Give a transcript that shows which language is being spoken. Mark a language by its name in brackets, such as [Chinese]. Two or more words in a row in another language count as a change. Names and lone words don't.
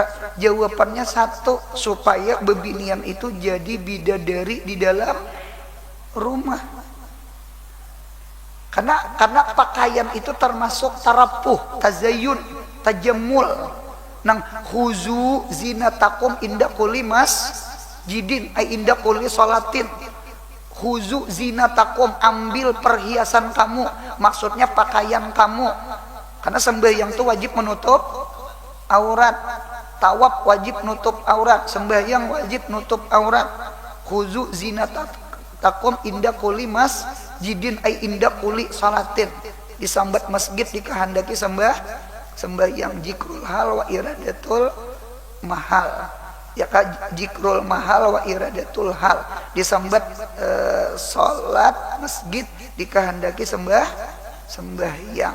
[Banjar] Jawabannya satu, supaya bebinian itu jadi bidadari di dalam rumah. Karena pakaian itu termasuk [Arabic] ترفه، تزين، تجمل. Nang خذوا زينتكم عند كل مسجد أي عند كل صلاة. خذوا زينتكم, [Indonesian] ambil perhiasan kamu, maksudnya pakaian kamu. [Banjar] Karena sembahyang itu wajib menutup aurat, tawaf wajib nutup aurat, sembahyang wajib nutup aurat. [Arabic] خذوا زينتكم عند كل مسجد أي عند كل صلاة. [Banjar] Disambat masjid dikehendaki sembahyang [Arabic] ذكر الحال وإرادة المحل. Ya ka ذكر المحل وإرادة الحال. [Banjar] Disambat salat masjid dikehendaki sembahyang.